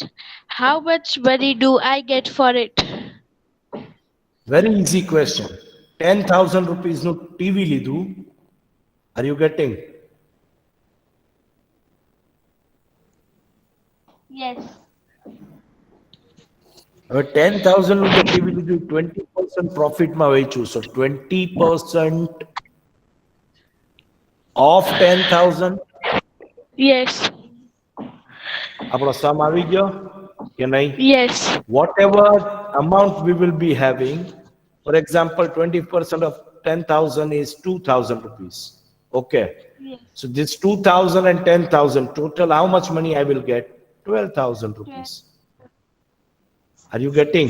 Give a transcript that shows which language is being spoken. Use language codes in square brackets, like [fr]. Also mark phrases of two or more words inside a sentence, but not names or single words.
[en] How much money do I get for it? Very easy question. 10,000 rupees [gu] નો TV લીધું. [en] Are you getting? Yes. [gu] 10,000 નું તો કેવી લીધું 20% profit માં વેચ્યું. [en] So 20% of 10,000. Yes. [gu] આપણો sum આવી ગયો કે નહીં? [en] Yes. Whatever amount we will be having, for example, 20% of 10,000 is 2,000 rupees. Okay. Yes. So this 2,000 and 10,000 total, how much money I will get? 12,000 rupees. Are you getting?